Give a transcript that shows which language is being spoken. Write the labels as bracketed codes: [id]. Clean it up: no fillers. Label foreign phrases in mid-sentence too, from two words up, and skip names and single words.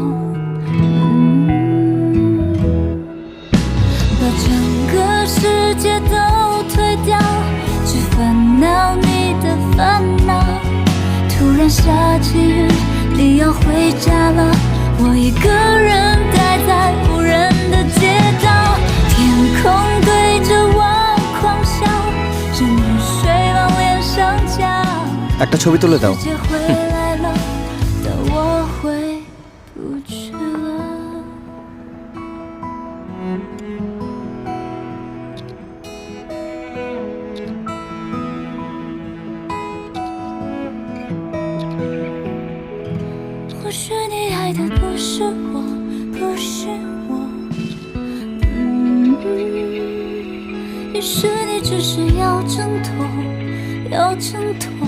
[zh] 整个世界都推掉，只烦恼你的烦恼。突然下起雨，你要回家了，我一个人待在无人的街道。天空对着我狂笑，是雨水往脸上浇。 [bn] একটা ছবি তুলে দাও। [zh] 世界回来了，但我回不去了。或许你爱的不是我，不是我，也许你只是要挣脱，要挣脱。